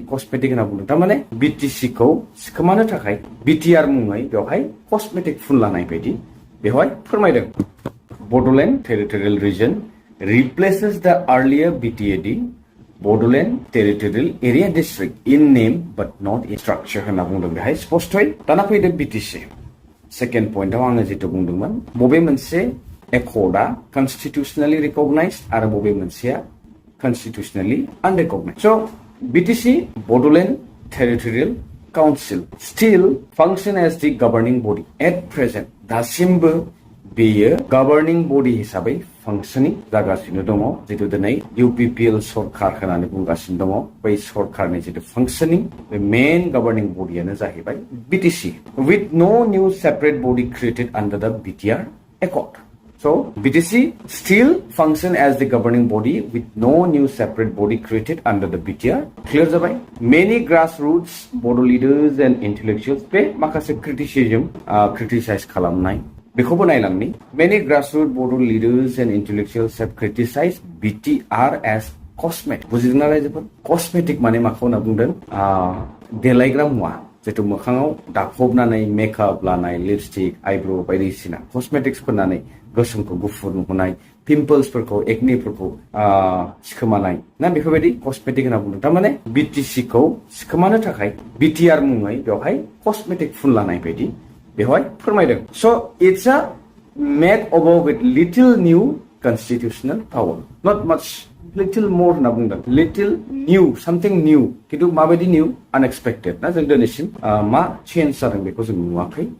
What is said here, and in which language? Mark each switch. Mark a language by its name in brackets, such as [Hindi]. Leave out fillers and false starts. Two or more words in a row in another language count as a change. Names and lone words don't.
[Bodo] कस्मेटिक होनना बुंदों थारमाने बिटिसि खौ सिखोमानो थाखाय बिटिआर मुङै बेवहाय कस्मेटिक फुनलानाय बायदि बेवहाय फोरमायदों बड'लेण्ड टेरिटरियेल रिजन [English] replaces the earlier BTAD Bodoland Territorial [Bodo] Area District in name but not in structure होनना बुंदों बेहाय स्पष्टयै दाना फैदो बिटिसि सेकेन्ड पइन्टआव आङो जितु बुंदोंमोन बबे मोनसे एकर्डआ [English] constitutionally recognized [Bodo] आरो बबे मोनसेया [English] constitutionally unrecognized [Bodo] स बिटिसि बड'लेण्ड टेरिटरियेल काउन्सिल [English] still function as the governing body at present [Bodo] दासिमबो बेयो गभर्निं बडि हिसाबै फांसनिं जागासिनो दङ जितु दिनै इउपिपिएल सरकार होननानै बुंगासिनो दङ बै सरकारनि जितु फांसनिं बे मेन गभर्निं बडियानो जाहैबाय बिटिसि [English] with no new separate body created under the BTR Accord. So BTC still function as the governing body with no new separate body created under the BTR. Clear जाबाय many grassroots Bodo leaders and intellectuals [Bodo] बे माखासे [English] criticize [Bodo] खालामनाय बेखौबो नायलांनि [English] many grassroots Bodo leaders and intellectuals have criticized BTR as cosmetic [Bodo] बुजिदोंना रायजोफोर cosmetic माने माखौ होनना बुंदों देलायग्रा मुवा जितु मोखाङाव दाफबनानै मेकआप लानाय लिपस्टिक आइब्र' बायदिसिना कस्मेटिक्स फोननानै गोसोमखौ गुफुर नुहोनाय पिम्पल्सफोरखौ एकनिफोरखौ सिखोमानाय ना बेफोरबायदि कस्मेटिक होनना बुंदों थारमाने बिटिसि खौ सिखोमानो थाखाय बिटिआर मुङै बेवहाय कस्मेटिक फुनलानाय बायदि बेवहाय फोरमायदों [English] so it's a makeover with little new constitutional power not much little more [Bodo] होनना बुंदों [English] little new something new [Bodo] किन्तु माबायदि निउ आनएक्सपेक्टेड ना जों दिनैसिम मा चेन्ज जादों बेखौ जों नुवाखै